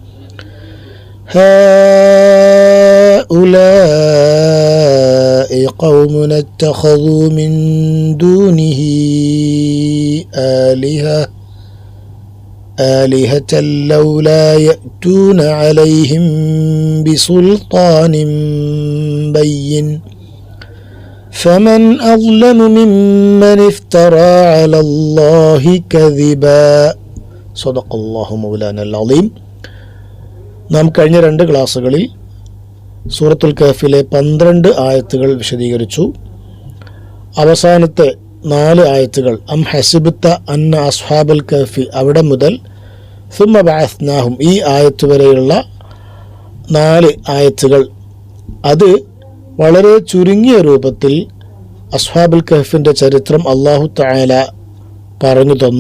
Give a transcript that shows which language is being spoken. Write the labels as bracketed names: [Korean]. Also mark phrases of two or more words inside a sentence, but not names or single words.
[Arabic] هؤلاء قومنا اتخذوا من دونه آلهة لولا يأتون عليهم بسلطان بين فمن أظلم ممن افترى على الله كذبا صدق الله مولانا العظيم. [Malayalam] നാം കഴിഞ്ഞ 2 ക്ലാസ്സുകളിൽ സൂറത്തുൽ കഹ്ഫിലെ 12 ആയത്തുകൾ വിശദീകരിച്ചു. അവസാനത്തെ 4 ആയത്തുകൾ [Arabic] أم حسبت أن أصحاب الكهف [Malayalam] അവിടെ മുതൽ [Arabic] ثم بعثناهم [Malayalam] ഈ ആയത്ത് വരെയുള്ള 4 ആയത്തുകൾ അത് വളരെ ചുരുങ്ങിയ രൂപത്തിൽ അസ്ഹാബുൽ കഹ്ഫിൻ്റെ ചരിത്രം [Arabic] الله تعالى [Malayalam] പറഞ്ഞു തന്നു.